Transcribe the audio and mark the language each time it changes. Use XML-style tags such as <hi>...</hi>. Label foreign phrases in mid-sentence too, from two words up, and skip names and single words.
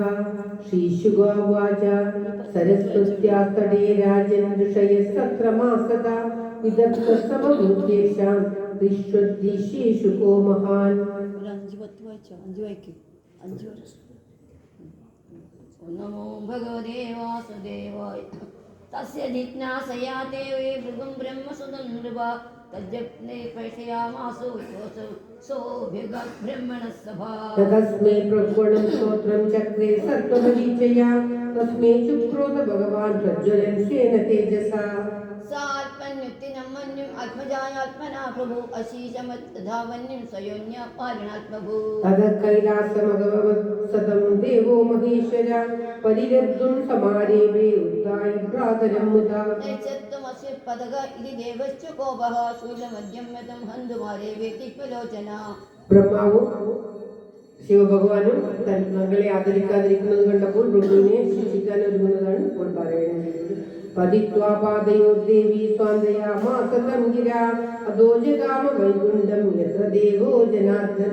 <sa>ശ്രീശുകോവാച സരസ്വത്യാസ്തടേ രാജൻ ഋഷയഃ സത്രമാസത വിദഗ്ധസമഭൂത്യേഷാം വിശ്വദ്ദീശേഷു കോ മഹാൻ. നമോ ഭഗവതേ വാസുദേവായ तस्य जिज्ञासया ते भृगुं ब्रह्मसुदं नृपा तज्जग्ने प्रेषयामासो सोऽभ्यगब्रह्मणः सभा तस्मै प्रगुणं स्तोत्रं चक्रे सत्त्वमरीचया तस्मै चुक्रोध भगवान् प्रज्वलन् स्वेन तेजसा सात्मन्युक्तिनं मन्युम् आत्मजायात्मना प्रभु अशीशमद्धावन्यं स्वयोन्या पालनात्मभू ततः कैलासमगमत् सतं देवो महेश्वर परिरब्धुं समारेभे उत्थाय भ्रातरं मुदा नैषत्वमस्य पदग इति देवश्च कोपः शूलमद्यं मतं हन्तुमारे वेतिक्वलोचना</sa> <ml>ബ്രഹ്മാവും ശിവഭഗവാനും മകളെ ആദരിക്കാതിരിക്കുന്നത് കണ്ടപ്പോൾ ഭൃഗുവിനെ ശിക്ഷിക്കാൻ ഒരുങ്ങുന്നതാണ് ഇപ്പോൾ പാരായണം ചെയ്തത്.</ml> <sa>പതിത്വാ പാദയോർദേവി സ്വാന്തയാമാസ തം ഗിരാ അദോ ജഗാമ വൈകുണ്ഠം യത്ര ദേവോ ജനാർദ്ദന</sa>